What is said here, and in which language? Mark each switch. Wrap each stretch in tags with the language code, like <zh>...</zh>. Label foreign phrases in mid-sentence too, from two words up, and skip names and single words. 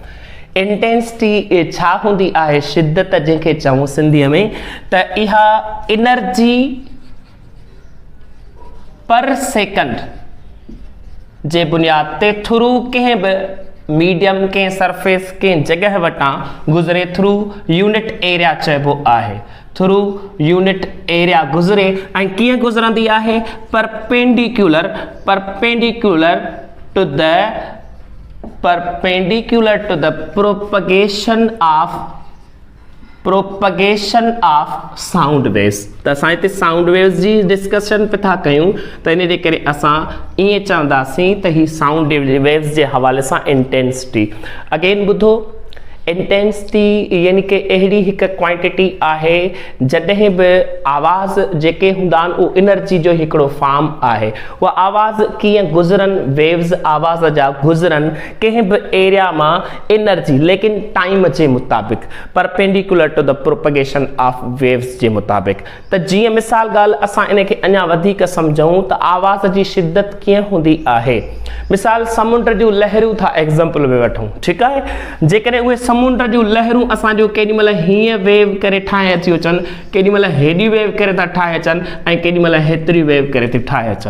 <sd>इंटेंसिटी छा हूंदी आहे, शिद्दत जंहिंखे चऊं सिंधीअ में, त इहा</sd> <en>energy per second</en> <sd>जे बुनियाद ते थ्रू कंहिं बि मीडियम कंहिं सरफेस कंहिं जगह वटां गुज़रे</sd> <en>through unit area</en> <sd>चइबो आहे।</sd> <en>through unit area</en> <sd>गुज़रे ऐं कीअं गुज़रंदी आहे</sd> <en>perpendicular to the perpendicular to the propagation of sound waves।</en> <sd>त असां हिते</sd> <en>sound waves</en> <sd>जी डिस्कशन पे था कयूं, त इन जे करे असां ईअं चवंदासीं त ही</sd> <en>sound waves</en> <sd>जे हवाले सां इंटेंसिटी। अगेन ॿुधो, इंटेंसिटी यानी कि अहिड़ी हिकु क्वांटिटी आहे जॾहिं बि आवाज़ जेके हूंदा आहिनि उहो एनर्जी जो हिकिड़ो फॉर्म आहे। उहा आवाज़ कीअं गुज़रनि, वेव्स आवाज़ जा गुज़रनि कंहिं बि एरिया मां एनर्जी, लेकिन टाइम जे मुताबिक़,</sd> <en>perpendicular to the propagation of waves</en> <sd>जे मुताबिक़। त जीअं मिसाल ॻाल्हि असां इन खे अञा वधीक सम्झूं त आवाज़ जी शिद्दत कीअं हूंदी आहे। मिसाल समुंड जूं लहरूं था एग्ज़ाम्पल में वठूं, ठीकु आहे। जेकॾहिं उहे समुंड जूं लहरूं असांजो केॾी महिल हीअं वेव करे ठाहे अची अचनि, केॾी महिल हेॾी वेव करे था ठाहे अचनि ऐं केॾी महिल हेतिरी वेव करे थी ठाहे अचनि।</sd>